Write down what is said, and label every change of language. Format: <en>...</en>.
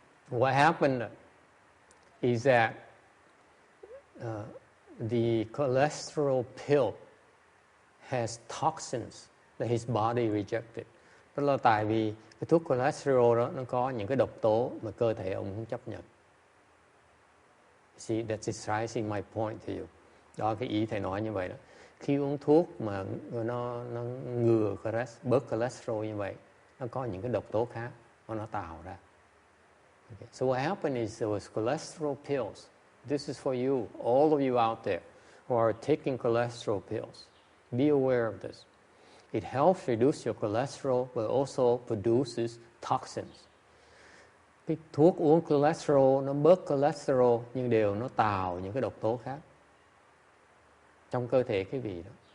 <en>What happened is that the cholesterol pill has toxins that his body rejected.</en> <vi>Đó là tại vì cái thuốc cholesterol đó nó có những cái độc tố mà cơ thể ông không chấp nhận.</vi> <en>See, that's expressing my point to you.</en> <vi>Đó cái ý thầy nói như vậy đó. Khi uống thuốc mà nó ngừa bớt cholesterol như vậy, nó có những cái độc tố khác mà nó tạo ra.</vi> <en>Okay. So what happened is there was cholesterol pills. This is for you, all of you out there who are taking cholesterol pills. Be aware of this. It helps reduce your cholesterol, but also produces toxins.</en> <vi>Cái thuốc uống cholesterol nó bớt cholesterol, nhưng đều nó tạo những cái độc tố khác trong cơ thể quý vị đó.</vi>